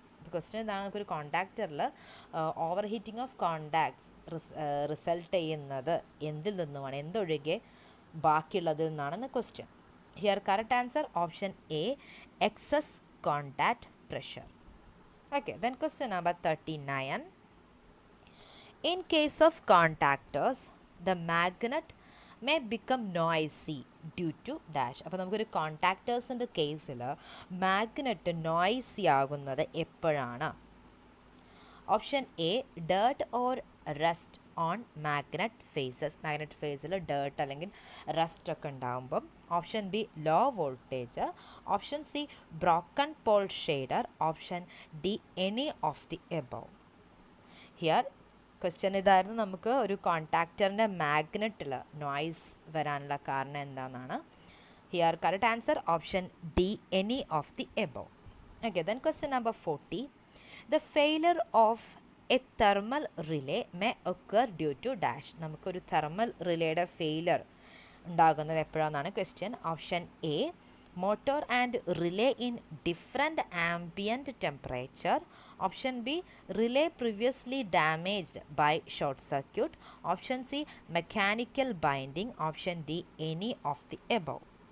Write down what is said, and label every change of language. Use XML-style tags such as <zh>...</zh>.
<ml>ഇപ്പോൾ ക്വസ്റ്റ്യൻ എന്താണ്, നമുക്കൊരു കോൺടാക്ടറിൽ over heating of contacts result ചെയ്യുന്നത് എന്തിൽ നിന്നുമാണ്, എന്തൊഴികെ ബാക്കിയുള്ളതിൽ നിന്നാണെന്ന് question.</ml> <en>Here correct answer option A excess contact pressure. Okay, then question number 39. In case of contactors, the magnet may become noisy due to dash.</en> <ml>അപ്പോൾ നമുക്കൊരു കോൺടാക്ടേഴ്സിൻ്റെ കേസിൽ magnet noisy ആകുന്നത് എപ്പോഴാണ്?</ml> <en>option A dirt or rust on magnet faces,</en> <ml>magnet ഫേസിൽ dirt അല്ലെങ്കിൽ rest ഒക്കെ ഉണ്ടാകുമ്പം.</ml> <en>Option B low voltage, option C broken pole shader, option D any of the above.</en> <ml>Here question ഇതായിരുന്നു, നമുക്ക് ഒരു കോൺടാക്ടറിൻ്റെ മാഗ്നറ്റിൽ നോയ്സ് വരാനുള്ള കാരണം എന്താണെന്നാണ്.</ml> <en>Here correct answer option D any of the above. Okay, then question number 40. The failure of a thermal relay may occur due to dash.</en> <ml>നമുക്കൊരു thermal റിലേയുടെ failure ഉണ്ടാകുന്നത് എപ്പോഴാണെന്നാണ് question.</ml> <en>Option A motor and relay in different ambient temperature, option B relay previously damaged by short circuit, option C mechanical binding, option D any of the above.</en>